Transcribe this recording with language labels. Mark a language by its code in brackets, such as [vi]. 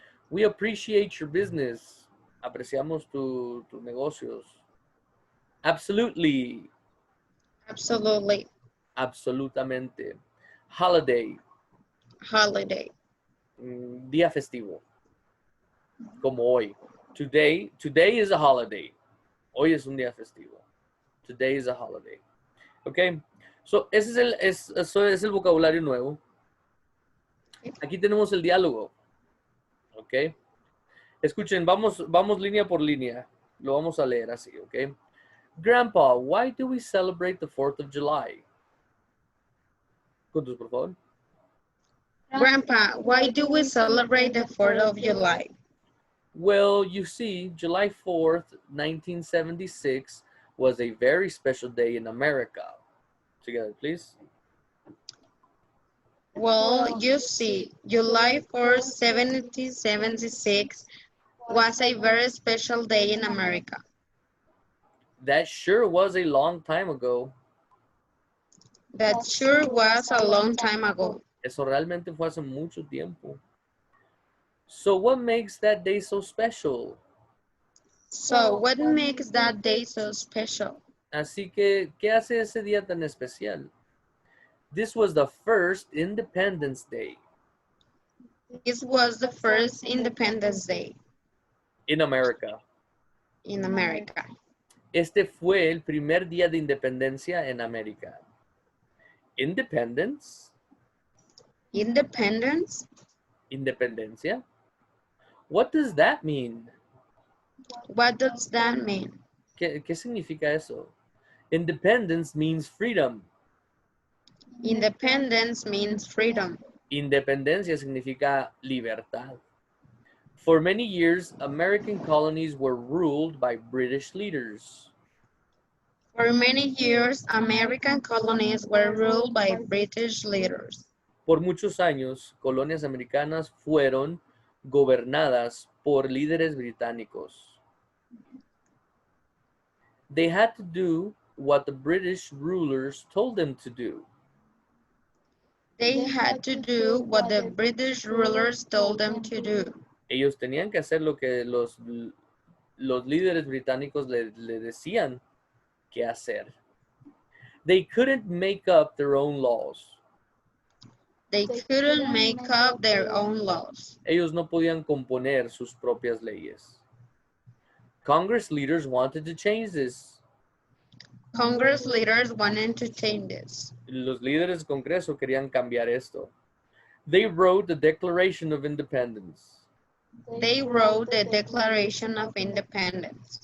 [en] We appreciate your business. [es] Apreciamos tus negocios. [en] Absolutely. Absolutely. [es] Absolutamente. Holiday. [en] Holiday. [es] Día festivo. Como hoy. [en] Today is a holiday. [es] Hoy es un día festivo. [en] Today is a holiday. Ok. [es] So, eso es el vocabulario nuevo. Aquí tenemos el diálogo. Ok. Escuchen, vamos línea por línea. Lo vamos a leer así, ok. [en] Grandpa, why do we celebrate the 4th of July? [es] Juntos, por favor. [en] Grandpa, why do we celebrate the 4th of July? Well, you see, July 4th, 1976 was a very special day in America. Together, please. Well, you see, July 4th, 1776 was a very special day in America. That sure was a long time ago. That sure was a long time ago. [es] Eso realmente fue hace mucho tiempo. [en] So what makes that day so special? So what makes that day so special? [es] Así que, ¿qué hace ese día tan especial? [en] This was the first Independence Day. This was the first Independence Day In America. in America. [es] Este fue el primer día de independencia en América. [en] Independence. Independence? Independencia. What does that mean? What does that mean? [es] ¿Qué significa eso? [en] Independence means freedom. Independence means freedom. [es] Independencia significa libertad. [en] For many years, American colonies were ruled by British leaders. For many years, American colonies were ruled by British leaders. [es] Por muchos años, colonias americanas fueron gobernadas por líderes británicos. [en] They had to do what the British rulers told them to do. They had to do what the British rulers told them to do. [es] Ellos tenían que hacer lo que los líderes británicos le decían que hacer. [en] They couldn't make up their own laws. They couldn't make up their own laws. [es] Ellos no podían componer sus propias leyes. [en] Congress leaders wanted to change this. Congress leaders wanted to change this. [es] Los líderes del Congreso querían cambiar esto. [en] They wrote the Declaration of Independence. They wrote the Declaration of Independence.